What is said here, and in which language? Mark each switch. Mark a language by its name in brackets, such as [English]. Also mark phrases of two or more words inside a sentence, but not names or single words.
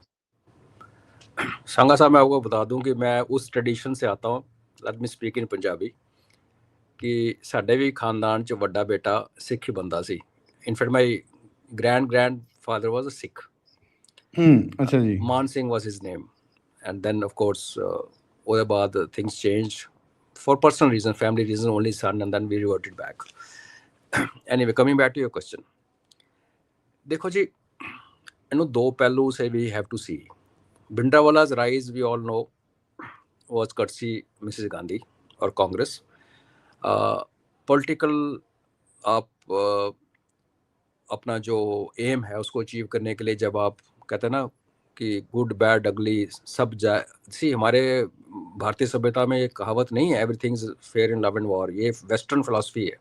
[Hindi] संगा साहब, मैं आपको बता दूं कि मैं उस ट्रेडिशन से आता हूँ, [English] let me speak in Punjabi, [Hindi] कि [Punjabi] ਸਾਡੇ ਭੀ ਖ਼ਾਨਦਾਨ ਚ ਵੱਡਾ ਬੇਟਾ ਸਿੱਖ ਹੀ ਬੰਦਾ ਸੀ। [English] in fact my grandfather was a Sikh. [Hindi] अच्छा जी। [English] Maan Singh was his name, and then of course [Punjabi] ਉਹਦੇ ਬਾਅਦ [English] things change for personal reason, family reason, only son, and then we reverted back. Anyway, coming back to your question, [Hindi] देखो जी, [Punjabi] ਇਹਨੂੰ ਦੋ ਪਹਿਲੂ [English] से we have to see. Bhindranwala's rise, we all know, was courtesy Mrs. [Hindi] Gandhi और कांग्रेस। पॉलिटिकल आप अपना जो एम है उसको अचीव करने के लिए, जब आप कहते हैं ना कि [English] good bad ugly [Hindi] सब जाए, सी हमारे भारतीय सभ्यता में एक कहावत नहीं है, [English] everything is fair in love and war, [Hindi] ये [English] western philosophy [Hindi] है।